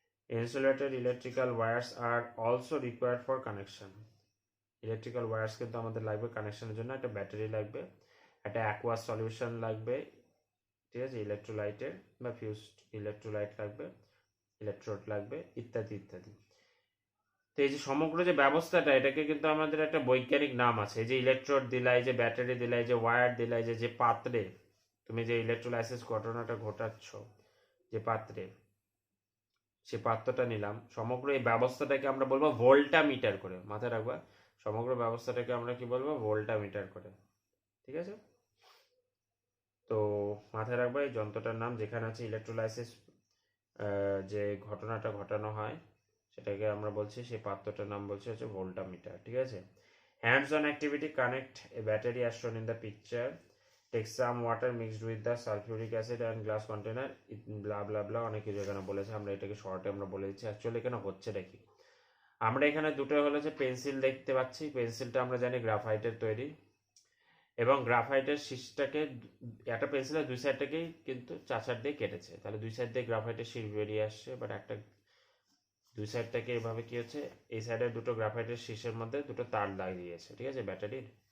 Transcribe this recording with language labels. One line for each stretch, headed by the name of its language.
English: Insulated electrical wires are also required for connection.
Bangla: Electrical wires কিন্তু আমাদের লাগবে কানেকশনের জন্য। একটা ব্যাটারি লাগবে, একটা অ্যাকোয়াস সলিউশন লাগবে, ঠিক আছে, ইলেকট্রোলাইটের, বা ফিউজড ইলেকট্রোলাইট লাগবে, ইলেকট্রোড লাগবে, ইত্যাদি ইত্যাদি। তো এই যে সমগ্র যে ব্যবস্থাটা, এটাকে কিন্তু আমাদের একটা বৈজ্ঞানিক নাম আছে। এই যে ইলেকট্রোড দিলাই, যে ব্যাটারি দিলাই, যে ওয়্যার দিলাই, যে পাত্রে তুমি যে ইলেকট্রোলাইসিস ঘটনাটা ঘটাচ্ছ, যে পাত্রে, সে পাত্রটা নিলাম, সমগ্র এই ব্যবস্থাটাকে আমরা বলবো ভোল্টামিটার করে। মাথায় রাখবা, সমগ্র ব্যবস্থাটাকে আমরা কি বলবো? ভোল্টামিটার করে, ঠিক আছে? তো মাথায় রাখবা এই যন্ত্রটার নাম, যেখানে আছে ইলেকট্রোলাইসিস যে ঘটনাটা ঘটানো হয় সেটাকে আমরা বলছি, সেই পাত্রটার নাম বলছি হচ্ছে ভোল্টামিটার, ঠিক আছে?
English: hands on activity: connect a battery as shown in the picture, take some water mixed with the sulfuric acid and glass container, blah blah blah,
Bangla: অনেক কিছু এখানে বলেছে, আমরা এটাকে শর্টে আমরা বলে দিচ্ছি। অ্যাকচুয়ালি এখানে হচ্ছেটা কি, আমরা এখানে দুটো হলো যে পেন্সিল দেখতে পাচ্ছি। পেন্সিলটা আমরা জানি গ্রাফাইটের তৈরি, এবং গ্রাফাইটের শীষটাকে একটা পেন্সিলের দুই সাইডটাকেই কিন্তু চাচার দিয়ে কেটেছে, তাহলে দুই সাইড দিয়ে গ্রাফাইটের শীষ বেরিয়ে আসছে। বাট একটা দুই সাইডটাকে এভাবে কি হচ্ছে, এই সাইডের দুটো গ্রাফাইটের শীষের মধ্যে দুটো তার লাগিয়েছে, ঠিক আছে, ব্যাটারির।